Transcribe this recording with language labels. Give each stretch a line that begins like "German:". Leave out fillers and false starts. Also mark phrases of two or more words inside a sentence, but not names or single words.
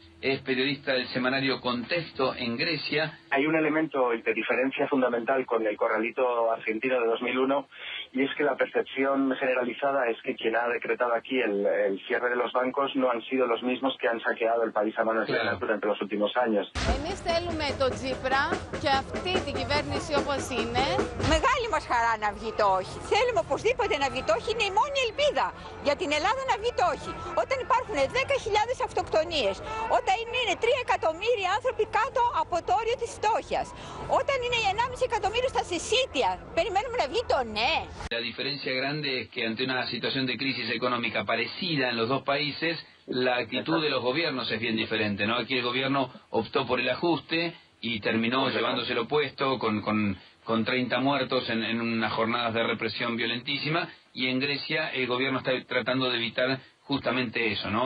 Spanish: es periodista del semanario Contexto en Grecia. Hay un elemento de diferencia fundamental con el corralito argentino de 2001, y es que la percepción generalizada es que quien ha decretado aquí el cierre de los bancos no han sido los mismos que han saqueado el país a manos llenas durante los últimos años.
Greek: Εμείς θέλουμε το Τσίπρα και αυτή την κυβέρνηση όπως είναι. Μεγάλη μας χαρά να βγει το όχι. Θέλουμε οπωσδήποτε να βγει το όχι, είναι η μόνη ελπίδα για την Ελλάδα να βγει το όχι. Όταν υπάρχουν 10.000 αυτοκτονίες, όταν είναι 3 εκατομμύρια άνθρωποι κάτω από το όριο της φτώχειας, όταν είναι 1,5 εκατομμύριο στα συσίτια, περιμένουμε να βγει το ναι.
Spanish: La diferencia grande es que ante una situación de crisis económica parecida en los dos países, la actitud de los gobiernos es bien diferente, ¿no? Aquí el gobierno optó por el ajuste y terminó llevándose lo opuesto con 30 muertos en unas jornadas de represión violentísima, y en Grecia el gobierno está tratando de evitar justamente eso, ¿no?